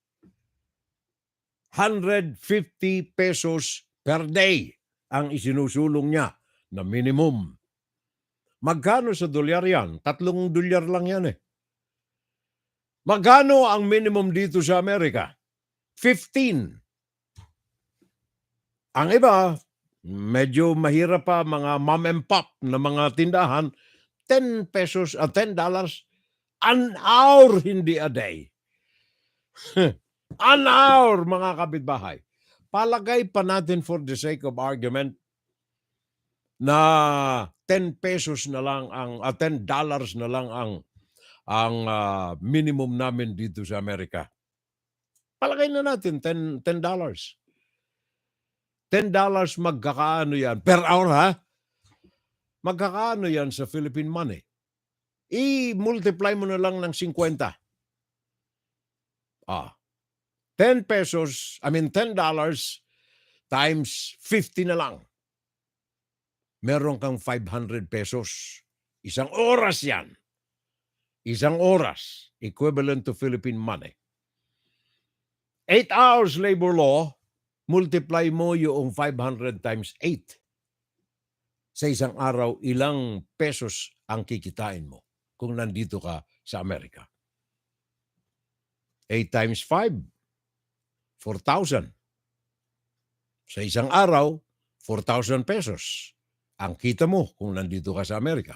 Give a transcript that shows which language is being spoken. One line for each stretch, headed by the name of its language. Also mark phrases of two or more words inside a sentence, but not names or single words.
Filipino: 150 pesos per day ang isinusulong niya na minimum. Magkano sa dolyar yan? $3 lang yan Magkano ang minimum dito sa Amerika? 15. Ang iba, medyo mahirap pa, mga
English: mom and pop
Filipino: na mga tindahan, 10 pesos, $10
English: an hour,
Filipino: hindi a day.
English: An hour,
Filipino: mga kapitbahay. Palagay pa natin
English: for the sake of argument
Filipino: na 10 pesos na lang $10 na lang ang minimum namin dito sa Amerika. Palagay na natin $10. $10 magkakaano yan
English: per hour
Filipino: Magkakaano yan sa Philippine money? I-multiply mo na lang ng 50. $10 times 50 na lang. Meron kang 500 pesos. Isang oras yan. Isang oras,
English: equivalent to Philippine money.
Filipino: 8 hours
English: labor law,
Filipino: multiply mo yung 500 times 8. Sa isang araw, ilang pesos ang kikitain mo kung nandito ka sa Amerika? 8 times 5, 4,000. Sa isang araw, 4,000 pesos ang kita mo kung nandito ka sa Amerika.